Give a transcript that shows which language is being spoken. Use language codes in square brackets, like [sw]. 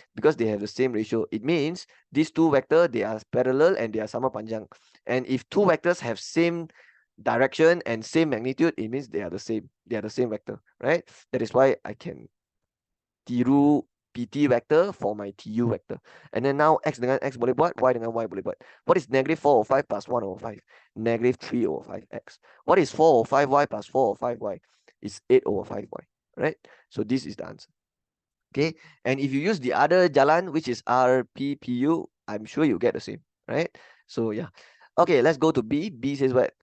[en] Because they have the same ratio. It means these two vectors, they are parallel and they are sama panjang. And if two vectors have same direction and same magnitude, it means they are the same. They are the same vector, right? That is why I can tiru PT vector for my TU vector. [ms] And then now x dengan x boleh buat, y dengan y boleh buat. [en] What is negative 4 over 5 plus 1 over 5? Negative 3 over 5x. What is 4 over 5y plus 4 over 5y? It's 8 over 5y, right? So this is the answer. Okay, and if you use the other jalan, which is RPPU, I'm sure you get the same, right? So yeah. Okay, let's go to B. B says what?